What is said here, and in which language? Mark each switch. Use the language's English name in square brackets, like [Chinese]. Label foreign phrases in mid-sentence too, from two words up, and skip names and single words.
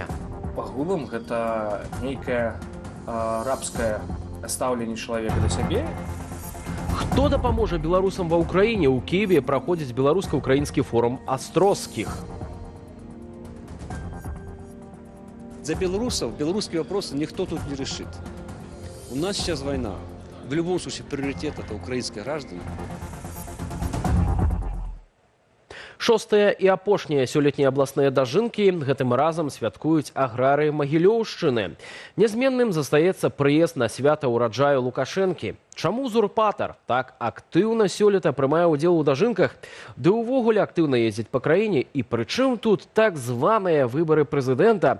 [Belarusian] Па-грубым, гэта нейкае рабскае стаўленне чалавека да сябе. Хто дапаможа беларусам ва ўкраіне? У Киеве праходзіць беларуска-украінскі форум Астроскіх. [Russian] За белорусов белорусские вопросы никто тут не решит. У нас сейчас война. В любом случае приоритет это украинские граждане. [Belarusian] Шостыя і апошнія сёлетнія абласныя дажынкі гэтым разам святкуюць аграрыі Магілёўшчыны. Нязменным застаецца прыезд на свята ўраджаю Лукашэнкі. Чаму узурпатар так актыўна сёлета прымае ўдзел у дажынках, ды ўвогуле актыўна ездзіць па краіне, і прычым тут так званыя выбары прэзідэнта?